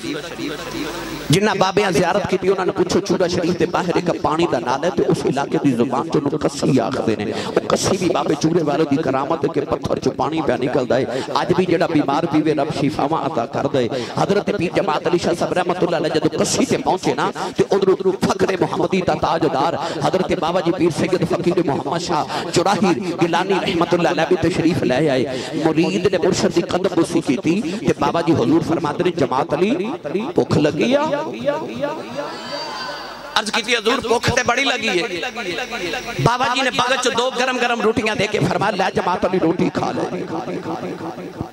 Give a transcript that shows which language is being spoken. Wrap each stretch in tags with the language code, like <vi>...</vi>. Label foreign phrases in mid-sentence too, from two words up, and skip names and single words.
<ur>جنہاں باباں زیارت کی انہوں نے پوچھو چورا شریف کے باہر ایک پانی کا نالہ ہے تو اس علاقے کی زبان چو کسی آکھتے ہیں. وہ کسی بھی بابے چورے والے کی کرامت کے پتھر چو پانی پے نکلتا ہے.</ur> <pa>اج بھی جو بیمار پیوے رب شفاواں عطا کر دے.</pa> <ur>حضرت پیر جماعت علی شاہ صاحب رحمۃ اللہ علیہ جب کسی سے پہنچے نا تو ادھر فخرِ محمدی کا تاجدار حضرت بابا جی پیر سید فقیر محمد شاہ چوراہی گیلانی رحمۃ اللہ علیہ بھی تشریف لے آئے.</ur> <pa>مرید نے مرشد کی قدم بوسی کی تے بابا جی حضور فرماتے نے جماعت علی بھکھ لگی آ. عرض کی حضور بھکھ تے بڑی لگی ہے. بابا جی نے بگت چ 2 گرم گرم روٹیاں دے کے فرمایا لے جماعت علی روٹی کھا لے.</pa>